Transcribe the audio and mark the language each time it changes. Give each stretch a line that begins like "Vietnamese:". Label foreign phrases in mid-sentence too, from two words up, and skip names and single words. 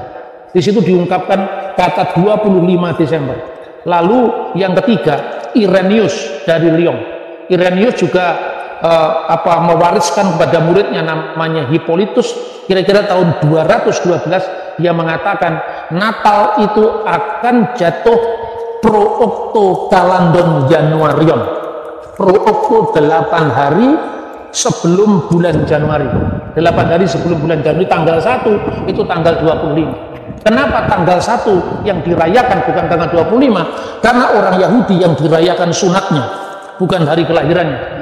Indonesian: Di situ diungkapkan kata 25 Desember. Lalu yang ketiga, Irenaeus dari Lyon. Irenaeus juga mewariskan kepada muridnya namanya Hippolytus. Kira-kira tahun 212 dia mengatakan Natal itu akan jatuh
Latin: pro octo calandon Januarion. Pro octo
Indonesian: 8 hari sebelum bulan Januari. 8 hari sebelum bulan Januari, tanggal 1 itu tanggal 25. Kenapa tanggal 1 yang dirayakan bukan tanggal 25? Karena orang Yahudi yang dirayakan sunatnya, bukan hari kelahirannya.